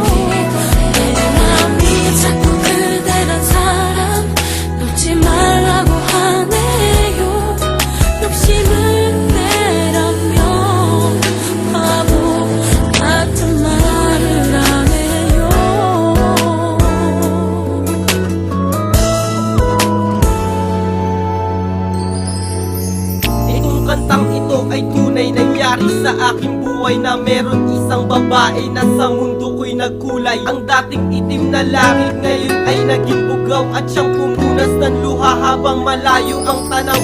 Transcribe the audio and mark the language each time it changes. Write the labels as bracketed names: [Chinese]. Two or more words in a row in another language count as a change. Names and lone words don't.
[Korean] 내 맘이 자꾸 그대란 사람 놓지 말라고 하네요. 욕심을 내라면 바보 같은 말을 안 해요. [Filipino] Itong kantang ito ay tunay nangyari sa aking buhay, na meron isang babae na sa mundo ko'y nagkulay. Ang dating itim na langit ngayon ay naging bugaw, at siyang pumunas ng luha habang malayo ang tanaw.